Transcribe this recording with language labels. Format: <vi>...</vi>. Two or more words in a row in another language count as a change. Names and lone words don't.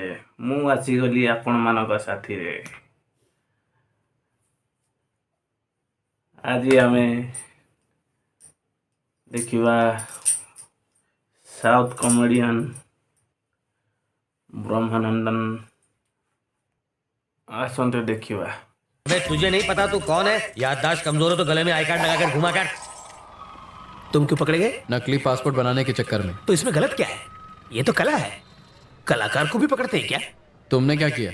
<or>ମୁଁ ଆସିଗଲି ଆପଣମାନଙ୍କ ସାଥିରେ। ଆଜି ଆମେ ଦେଖିବା</or> <en>South comedian</en> <or>ବ୍ରହ୍ମାନନ୍ଦନ। ଆସନ୍ତୁ ଦେଖିବା।</or> <hi>अबे तुझे नहीं पता तू कौन है? याददाश्त कमजोर हो तो गले में आई कार्ड लगाकर घुमा कर। तुम क्यों पकड़े गए? नकली पासपोर्ट बनाने के चक्कर में। तो इसमें गलत क्या है? ये तो कला है। कलाकार को भी पकड़ते हैं क्या? तुमने क्या किया?</hi>